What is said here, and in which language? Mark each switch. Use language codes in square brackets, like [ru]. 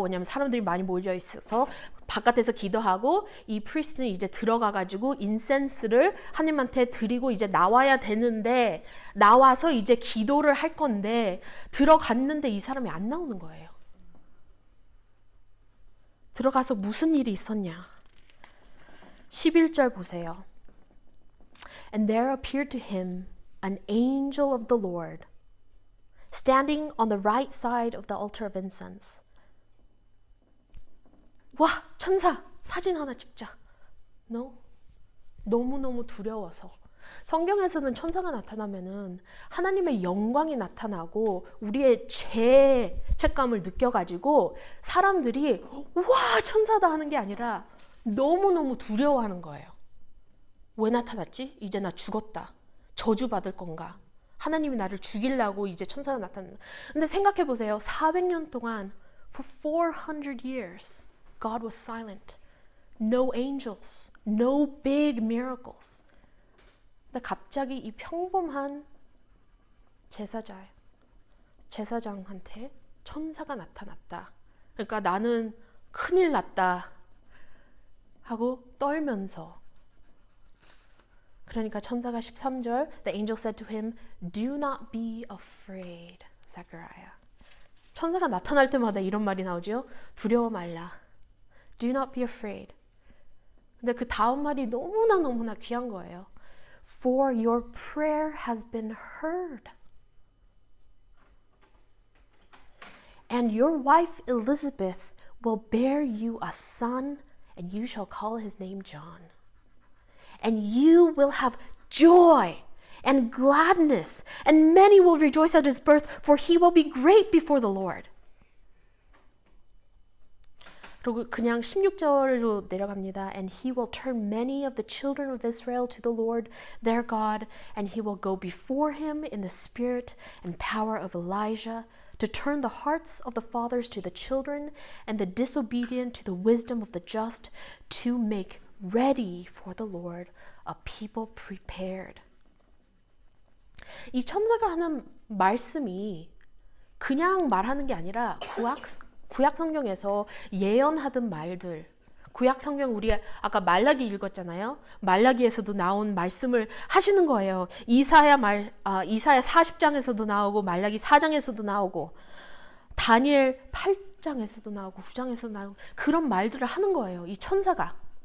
[ko] 왜냐하면 사람들이 많이 모여 있어서 바깥에서 기도하고 이 프리스트는 이제 들어가가지고 인센스를 하나님한테 드리고 이제 나와야 되는데 나와서 이제 기도를 할 건데 들어갔는데 이 사람이 안 나오는 거예요. 들어가서 무슨 일이 있었냐? 11절 보세요. [en] And there appeared to him an angel of the Lord, standing on the right side of the altar of incense. [ko] 와, 천사! 사진 하나 찍자. No? 너무너무 두려워서. 성경에서는 천사가 나타나면은 하나님의 영광이 나타나고 우리의 죄책감을 느껴가지고 사람들이 와, 천사다 하는 게 아니라 너무너무 두려워하는 거예요. 왜 나타났지? 이제 나 죽었다. 저주받을 건가? 하나님이 나를 죽이려고 이제 천사가 나타난다. 근데 생각해 보세요. 400년 동안 [en] for 400 years God was silent. No angels, no big miracles. [ko] 근데 갑자기 이 평범한 제사장한테 천사가 나타났다. 그러니까 나는 큰일 났다 하고 떨면서, 그러니까 천사가 13절 [en] The angel said to him, Do not be afraid, Zechariah. [ko] 천사가 나타날 때마다 이런 말이 나오죠. 두려워 말라. [en] Do not be afraid. [ko] 근데 그 다음 말이 너무나 귀한 거예요. [en] For your prayer has been heard. And your wife Elizabeth will bear you a son, and you shall call his name John. And you will have joy and gladness, and many will rejoice at his birth, for he will be great before the Lord. [ko] 그리고 그냥 16절로 내려갑니다. [en] And he will turn many of the children of Israel to the Lord their God, and he will go before him in the spirit and power of Elijah, to turn the hearts of the fathers to the children, and the disobedient to the wisdom of the just, to make ready for the Lord a people prepared. [ko] 이 천사가 하는 말씀이 그냥 말하는 게 아니라 구약 성경에서 예언하던 말들, 구약 성경 우리 아까 말라기 읽었잖아요. 말라기에서도 나온 말씀을 하시는 거예요. 이사야 40장에서도 나오고 말라기 4장에서도 나오고 다니엘 8장에서도 나오고 9장에서도 나오고 그런 말들을 하는 거예요. 이 천사가.